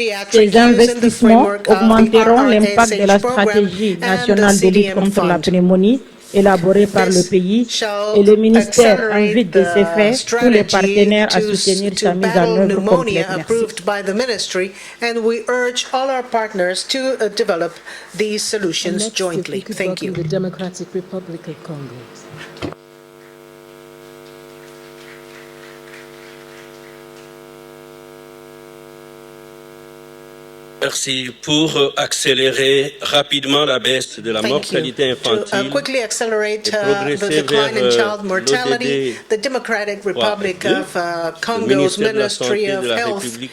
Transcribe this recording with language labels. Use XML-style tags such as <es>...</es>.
<fr>Ces investissements augmenteront l'impact de la stratégie nationale de lutte contre la pneumonie élaborée par le pays et le ministère invite de ce fait tous les partenaires à soutenir sa mise en œuvre complète.</fr> <en>Approved by the ministry, and we urge all our partners to develop these solutions jointly. Thank you. The Democratic Republic of Congo.</en> <fr>Merci. Pour accélérer rapidement la baisse de la mortalité infantile</fr> <en>to quickly accelerate the decline in child mortality, the Democratic Republic of Congo's Ministry of Health</en>